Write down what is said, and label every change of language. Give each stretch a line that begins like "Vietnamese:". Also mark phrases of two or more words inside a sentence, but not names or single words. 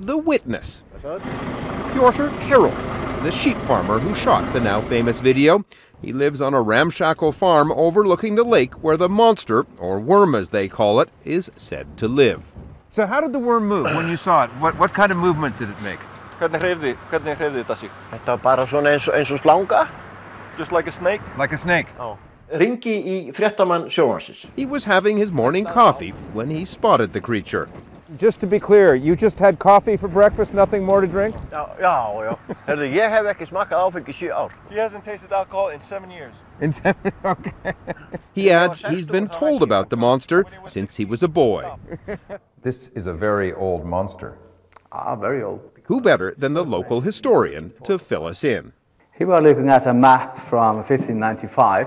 English: The witness. Piotr Karolf, the sheep farmer who shot the now famous video. He lives on a ramshackle farm overlooking the lake where the monster, or worm as they call it, is said to live. So how did the worm move when you saw it? What kind of movement did it make?
Icelandic: Hvernig hreyfði þetta sig? Þetta var bara svona eins og slanga.
English: Just like a snake? Like a snake.
Icelandic: Já. Ringi í fréttamann sjónvarpsins.
English: He was having his morning coffee when he spotted the creature. Just to be clear, you just had coffee for breakfast, nothing more to drink?
Icelandic: Já. Herðu, ég hef ekki smakkað áfengi í 7 ár.
English: He hasn't tasted alcohol in 7 years. Okay. He adds he's been told about the monster since he was a boy. This is a very old monster. Very old. Who better than the local historian to fill us in? He was looking at a map from 1595.